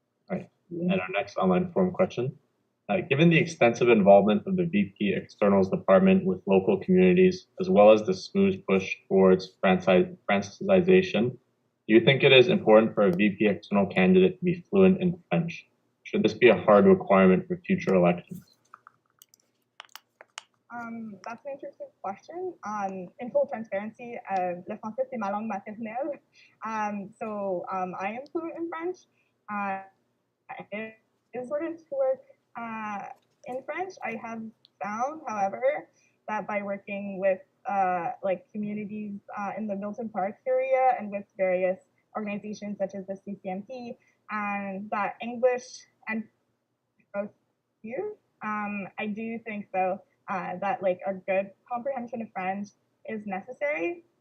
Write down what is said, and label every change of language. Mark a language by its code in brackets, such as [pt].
[en] All right, and our next online forum question. Given the extensive involvement of the VP Externals Department with local communities, as well as the SSMU's push towards Francisization, do you think it is important for a VP External candidate to be fluent in French? Should this be a hard requirement for future elections? That's an interesting question. In full transparency, [fr] le français c'est ma langue maternelle. [en] So I am fluent in French. It is important to work in French. I have found, however, that by working with like communities in the Milton Park area and with various organizations such as the CCMP, and that English and both you, I do think though that like a good comprehension of French is necessary.